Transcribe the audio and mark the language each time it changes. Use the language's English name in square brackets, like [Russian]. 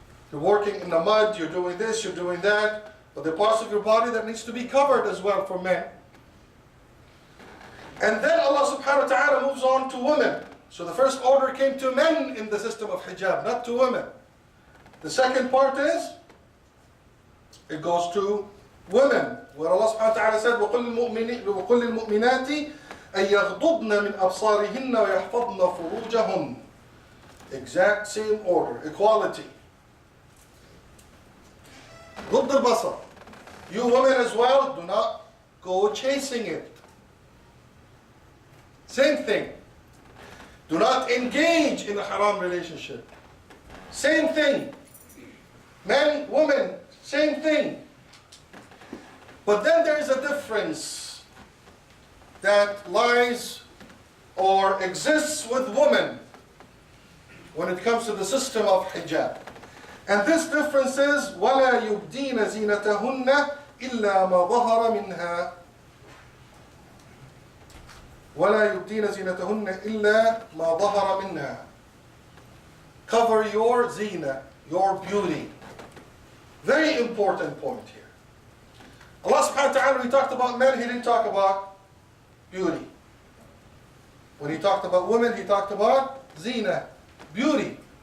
[English] You're working in the mud, you're doing this, you're doing that. But there are parts of your body that needs to be covered as well for men. And then Allah subhanahu wa ta'ala moves on to women. So the first order came to men in the system of hijab, not to women. The second part is, it goes to women. Where Allah subhanahu wa ta'ala said, [Arabic] وَقُلِ الْمُؤْمِنَاتِ أَن يَغْضُضْنَ مِنْ أَبْصَارِهِنَّ وَيَحْفَظْنَ فُرُوجَهُنَّ. [English] Exact same order, equality. [Arabic] غض البصر. [English] You women as well, do not go chasing it. Same thing. Do not engage in a haram relationship. Same thing. Men, women, same thing. But then there is a difference that lies or exists with women when it comes to the system of hijab. And this difference is [Arabic] وَلَا يُبْدِينَ زِينَتَهُنَّ إِلَّا مَا ظَهَرَ مِنْهَا وَلَا يُبْدِينَ زِينَتَهُنَّ إِلَّا مَا ظَهَرَ مِنْهَا. [English] Cover your zina, your beauty. Very important point here. Allah subhanahu wa ta'ala, when He talked about men, He didn't talk about beauty. When He talked about women, He talked about zina, beauty.